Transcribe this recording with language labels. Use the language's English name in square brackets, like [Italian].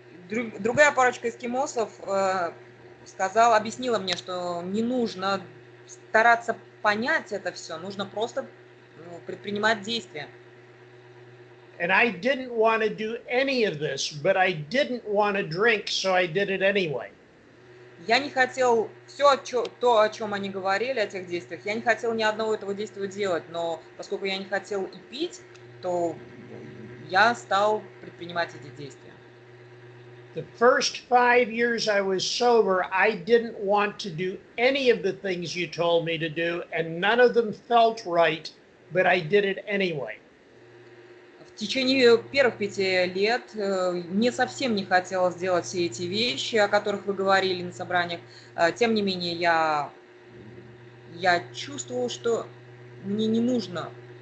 [Russian] Другая парочка эскимосов объяснила мне, что не нужно стараться понять это все, нужно просто предпринимать действия. [English] And I didn't want to do any of this, but I didn't want to drink, so I did it anyway. [Russian] Я не хотел все то, о чем они говорили, о тех действиях, я не хотел ни одного этого действия делать, но поскольку я не хотел и пить, то я стал предпринимать эти действия. [English] The first 5 years I was sober, I didn't want to do any of the things you told me to do, and none of them felt right, but I did it anyway. [Russian] В течение первых 5 лет мне совсем не хотелось делать все эти вещи, о которых вы говорили на собраниях. Тем не менее, я чувствовал, что мне не нужно.